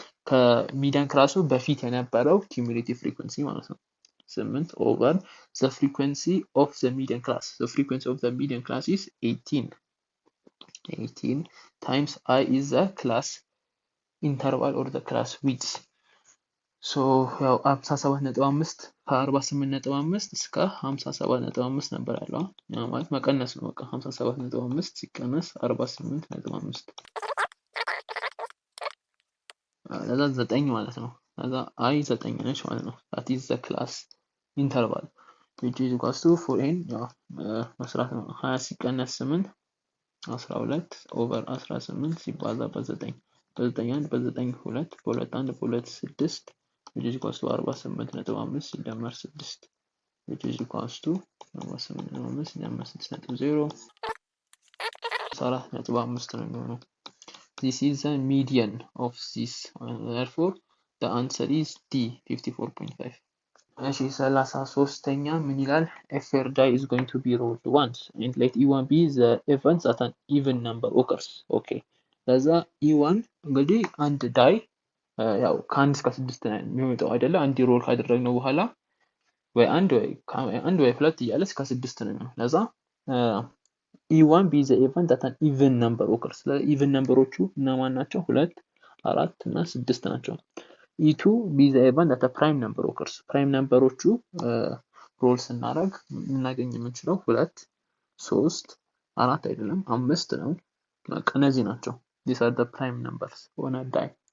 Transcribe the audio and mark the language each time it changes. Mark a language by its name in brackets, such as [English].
[Amharic] ከሚዲያን ክላሱ በፊት የነበረው cumulative frequency ማለት ነው 8 over the frequency of the median class the frequency of the median class is 18 times I is the class interval or the class width so ያው 57.5 ከ48.5 እስከ 57.5 ነበር ያለው ያ ማለት መቀነስ ነው በቃ 57.5 ሲቀነስ 48.5 ለዛ 9 ማለት ነው። ለዛ I 9 ነች ማለት ነው። that is the class interval which is equals to 4n ያው መስራት ነው 20 ሲቀነስ 8 12 ኦቨር 18 ሲባዛ በ9 በ9 በ9 2 በ2 1 በ2 6 which is equals to 48.5 ሲደመር 6 which is equals to 48.5 ሲደመር 6.0 4.5 ነው የሚሆነው. [English] This is the median of this. Therefore, the answer is D, 54.5. እሺ 33ኛ ምን ይላል? A fair die is going to be rolled once and let E1 be the events at an even number occurs. Okay. [Amharic] ለዛ E1 እንግዲህ አንድ ዳይ ያው ከአንድ እስከ 6 ነው የሚወጣው አይደለ? አንድ ሮል ካደረግነው በኋላ ወይ አንድ ወይ ሁለት እያለ እስከ 6 ነው። ለዛ E1 be the event that an even number occurs. even numberዎቹ እነማን ናቸው? [English] 2 4 እና 6 ናቸው። E2 be the event that a prime number occurs. [Amharic] prime numberዎቹ ሮል ስናደርግ እናገኝ የምንችለው 2 3 4 አይደለም 5 ነው። በቃ እነዚህ ናቸው። these are the prime numbers on a die.